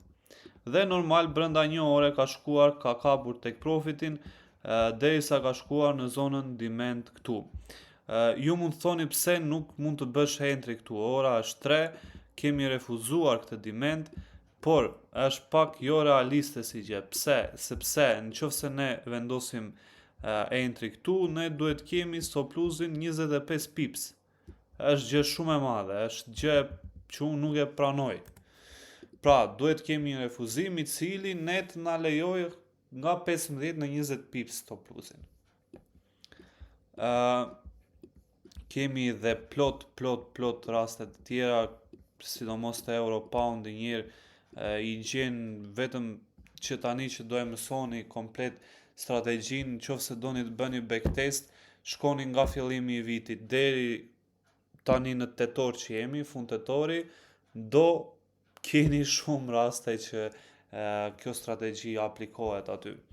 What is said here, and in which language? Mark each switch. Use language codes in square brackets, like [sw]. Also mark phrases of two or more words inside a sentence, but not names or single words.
[sq] Dhe normal brenda 1 ore ka kapur [en] take profitin, [sq] derisa ka shkuar në zonën demand këtu. Ju mund të thoni pse nuk mund të bësh entry këtu, ora është 3, kemi refuzuar këtë demand, por është pak jo realiste si gjë. Pse? Sepse nëse ne vendosim entry këtu, ne duhet kemi [en] stop loss-in [sq] 25 pips. Është gjë shumë e madhe, është gjë që unë nuk e pranoj. Pra, duhet kemi një refuzim i cili ne të na lejojë nga 15 në 20 pips [en] stop loss-in. [sq] Kemi dhe plot raste të tjera, sidomos të [en] euro pound [sq] i gjenë vetëm që tani që do e mësoni komplet strategjin, nëse doni të bëni backtest, shkoni nga fillimi i vitit deri tani në tetor që jemi, fund tetori, do keni shumë raste që kjo strategji aplikohet aty.